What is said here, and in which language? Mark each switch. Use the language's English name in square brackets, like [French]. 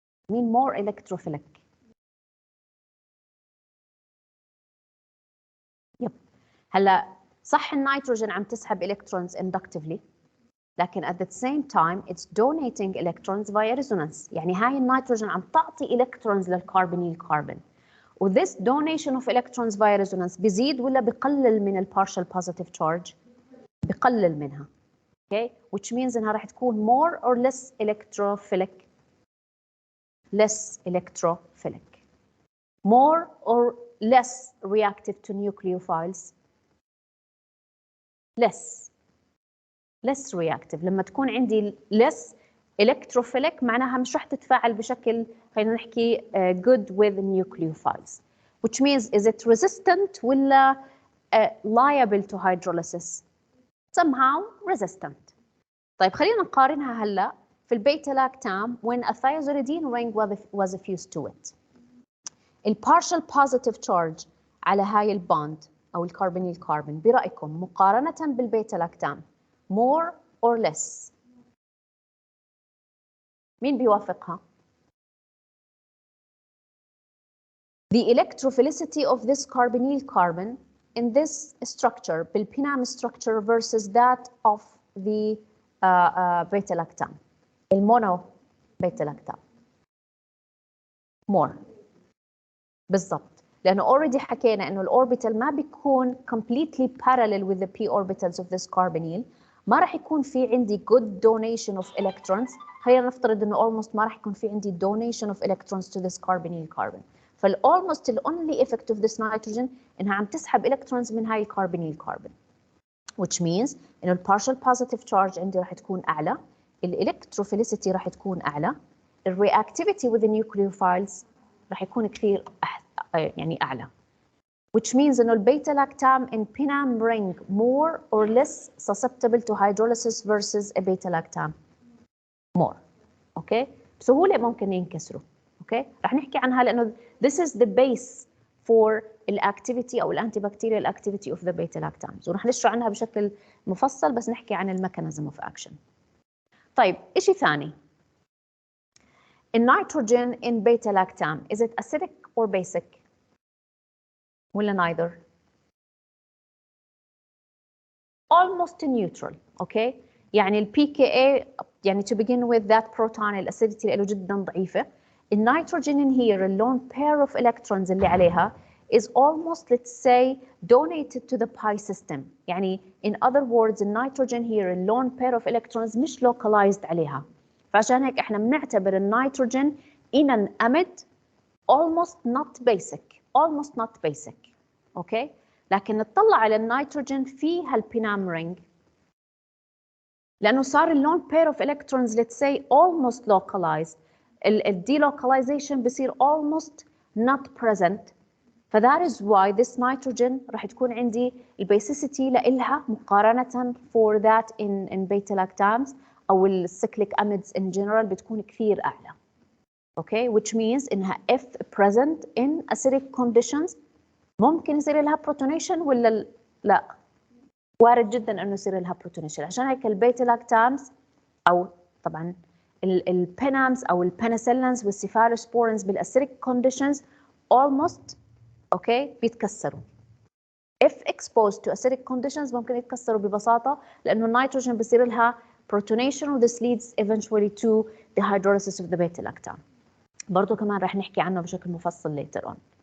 [Arabic] مين [English] more electrophilic? يب. [Arabic] هلا صح النيتروجين عم تسحب [English] electrons inductively, [Arabic] لكن [English] at the same time it's donating electrons via resonance. [Arabic] يعني هاي النيتروجين عم تعطي electrons للكربونيل كربون. [English] وthis donation of electrons via resonance [Arabic] بيزيد ولا بقلل من [English] partial positive charge؟ [Arabic] بقلل منها. [English] Okay, which means [Arabic] انها راح تكون [English] more or less electrophilic. Less electrophilic. More or less reactive to nucleophiles. less reactive. [Arabic] لما تكون عندي [English] less electrophilic [Arabic] معناها مش رح تتفاعل بشكل, خلينا نحكي [English] good with nucleophiles. Which means, is it resistant ولا liable to hydrolysis? Somehow resistant. [Arabic] طيب خلينا نقارنها هلا في البيتا-lactam [English] when a thiazolidine ring was fused to it. partial positive charge [Arabic] على هاي البوند أو الكربونيل كربون برأيكم مقارنة بالبيتا-lactam [English] more or less؟ [Arabic] مين بيوافقها؟ [English] The electrophilicity of this carbonyl carbon in this structure, بالبينام structure versus that of the beta-lactam, المونو beta-lactam. more. [Arabic] بالضبط. [English] لأنه already [Arabic] حكينا إنه الأوربيتال ما بيكون [English] completely parallel with the p orbitals of this carbonyl. [Arabic] ما راح يكون في عندي [English] good donation of electrons. [Arabic] خلينا نفترض إنه almost ما راح يكون في عندي [English] donation of electrons to this carbonyl carbon. فالalmost the only effect of this nitrogen [Arabic] إنها عم تسحب [English] electrons من هاي الcarbonyl carbon. which means [Arabic] إنه [English] partial positive charge [Arabic] عندي راح تكون أعلى، electrophilicity راح تكون أعلى، [English] reactivity with the nucleophiles [Arabic] راح يكون كثير يعني أعلى. [English] Which means [Arabic] إنه البيتا لاكتام [English] in pinam ring more or less susceptible to hydrolysis versus a beta lactam more. [Arabic] Okay? بسهولة ممكن ينكسروا. Okay? رح نحكي عنها لأنه [English] this is the base for الactivity أو الantibacterial activity of the beta lactams. [Arabic] ورح نشرح عنها بشكل مفصل بس نحكي عن الميكانيزم [English] of action. [Arabic] طيب إشي ثاني. [English] النيتروجين in beta lactam is it acidic or basic؟ ولا neither؟ almost neutral. Okay? [Arabic] يعني ال pKa يعني [English] to begin with that proton [Arabic] الاسيديتي له جدا ضعيفة. [English] النيتروجين here اللون pair of electrons [Arabic] اللي عليها [English] is almost let's say donated to the pi system. يعني in other words النيتروجين here اللون pair of electrons مش localized عليها. [Arabic] فعشان هيك احنا بنعتبر النيتروجين [English] in an amide almost not basic. Okay? [Arabic] لكن نطلع على النيتروجين في هالبينام رينج لأنه صار اللون [English] pair of electrons let's say almost localized. delocalization بصير almost not present. that is why this nitrogen [Arabic] راح تكون عندي البيسيسيتي لإلها مقارنة [English] for that in beta lactams أو الcyclic amides in general [Arabic] بتكون كثير أعلى. [English] Okay, which means [Arabic] إنها [English] if present in acidic conditions [Arabic] ممكن يصير لها بروتونيشن ولا لا؟ وارد جدا انه يصير لها بروتونيشن. عشان هيك البيتا لاكتامز او طبعا البينامز او البنسلينز والسيفالوسبورينز بالاسيديك كونديشنز almost اوكي بيتكسروا. [English] if exposed to acidic conditions [Arabic] ممكن يتكسروا ببساطه لانه النيتروجين بصير لها [English] protonation و this leads eventually to the hydrolysis of the beta lactam. [Arabic] برضه كمان رح نحكي عنه بشكل مفصل [English] later on.